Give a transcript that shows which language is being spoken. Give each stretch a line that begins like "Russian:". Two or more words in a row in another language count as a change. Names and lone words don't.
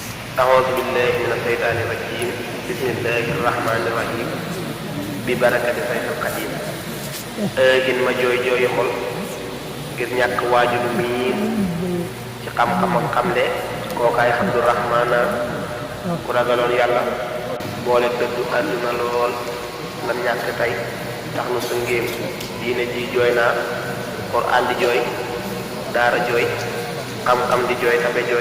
Arabic: أعوذ بالله من الشيطان الرجيم بسم الله الرحمن الرحيم ببركة سيد القديم
Wolof: gin ma jooy jooy xol ngir ñàkk waajur miin ci xam-xam ak xamle kookaay Abdurahmaana ku ragaloon yàlla boole dëddu àdduna lool lam ñàkk tey tax nu su ngéem diine ji jooy naa Quraan di jooy daara jooy xam-xam di jooy tabe jooy